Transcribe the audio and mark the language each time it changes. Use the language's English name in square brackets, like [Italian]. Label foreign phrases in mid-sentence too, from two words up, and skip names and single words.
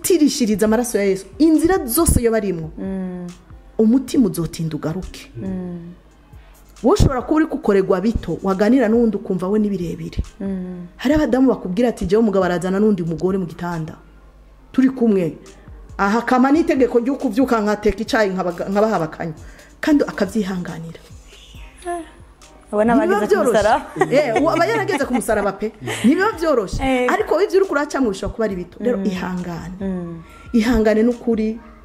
[Rundi] Umuzitirishiriza amaraso ya Yesu. Inzira zose yo barimwo. umutima uzotinda ugaruke wowe ushobora kuba uri gukorerwa bito waganira n'undi ukumva we n'ibirebire hari abadamu bakubwira ati jewe umugabo arazana n'undi mugore mu gitanda turi kumwe aha kama n'itegeko ryo kuvyuka nkateka icayi nkabaha bakanywa kandi akavyihanganira abana bageze ku musaraba aba yarageze ku musaraba pe nibiba byoroshe ariko ivyo uri kuracamwe bishobora kuba ari bito rero ihangane n'ukuri